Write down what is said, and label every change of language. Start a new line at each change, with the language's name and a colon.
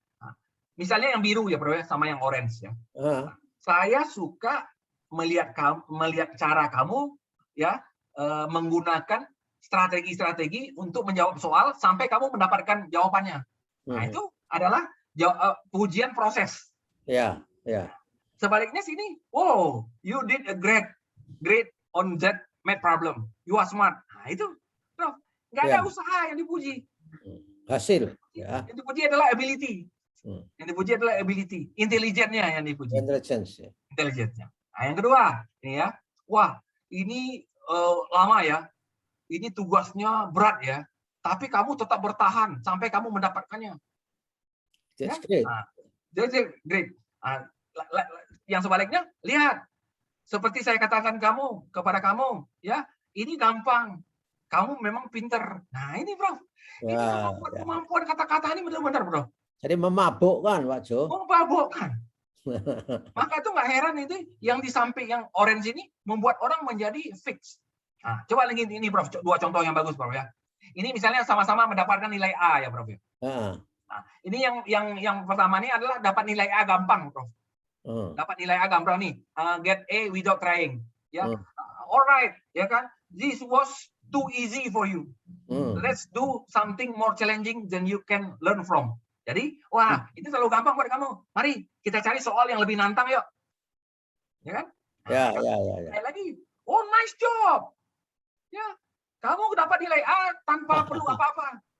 Indonesian: Nah, misalnya yang biru ya, Prof, sama yang orange ya. Saya suka melihat cara kamu ya menggunakan strategi-strategi untuk menjawab soal sampai kamu mendapatkan jawabannya. Nah, itu adalah pujian proses. Ya. Sebaliknya sini,
English: wow, you did a great on that math problem. You are smart.
Indonesian: Nah, itu, Prof, nggak ada usaha yang dipuji. Hasil. Ya. Yang dipuji adalah ability. Yang dipuji adalah ability. Intelijennya yang dipuji. Intelijennya. Nah, yang kedua, ini ya, wah, ini lama ya. Ini tugasnya berat ya. Tapi kamu tetap bertahan sampai kamu mendapatkannya.
English: That's great. That's great.
Indonesian: Yang sebaliknya, lihat. Seperti saya katakan kepada kamu, ya, ini gampang. Kamu memang pinter. Nah, ini, Bro. Ini kemampuan kata-kata ini benar-benar, Bro. Jadi memabukkan, Pak Jo. Memabukkan. Maka itu nggak heran itu yang di samping yang orange ini membuat orang menjadi fix. Nah, coba lagi ini, Prof, 2 contoh yang bagus, Prof ya. Ini misalnya sama-sama mendapatkan nilai A ya, Prof ya. Nah, ini yang pertama ini adalah dapat nilai A gampang, Prof. Dapat nilai A gampang nih,
English: get A without trying.
Indonesian: Ya, alright, ya kan?
English: This was too easy for you. Let's do something more challenging than you can learn from.
Indonesian: Jadi, wah, ini terlalu gampang buat kamu. Mari kita cari soal yang lebih nantang yuk. Ya kan? Ya. Lagi, oh
English: nice job.
Indonesian: Ya, kamu dapat nilai A tanpa perlu apa-apa.